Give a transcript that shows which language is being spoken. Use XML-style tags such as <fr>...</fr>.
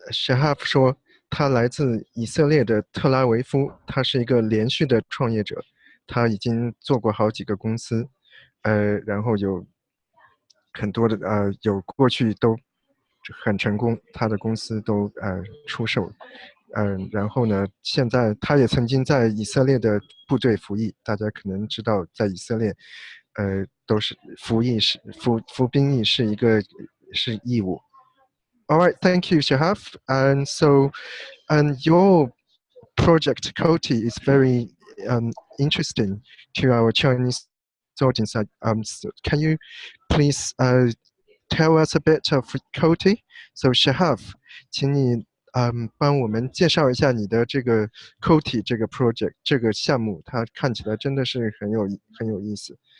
<zh>Shahaf 说，他来自以色列的特拉维夫，他是一个连续的创业者，他已经做过好几个公司，然后有很多的有过去都很成功，他的公司都出售。然后呢，现在他也曾经在以色列的部队服役，大家可能知道，在以色列，都是服兵役是一个是义务。</zh> <en>All right, thank you, Shahaf. And so, your project Coti is very interesting to our Chinese audience. So can you please tell us a bit of Coti?</en> <zh>So Shahaf, 请你帮我们介绍一下你的这个 Coti 这个 project 这个项目，它看起来真的是很有意思。</zh>